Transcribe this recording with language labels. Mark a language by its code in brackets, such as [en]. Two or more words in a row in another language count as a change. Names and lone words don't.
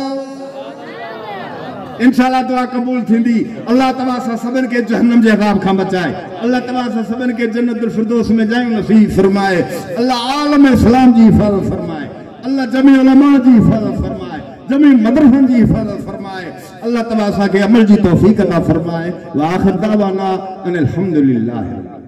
[sd] इंशाअल्लाह दुआ कबूल थींदी अल्लाह तआला सा सबन के जहन्नम जे अज़ाब खां बचाए अल्लाह तआला सा सबन के जन्नतुल फिरदौस में जाए नसीब फरमाए अल्लाह आलम इस्लाम जी फज़ल फरमाए अल्लाह जमी उलमा जी फज़ल फरमाए जमी मदरसन जी फज़ल फरमाए अल्लाह तआला सा के अमल जी तौफीक अता फरमाए [ar] و آخر دعوانا أن الحمد لله.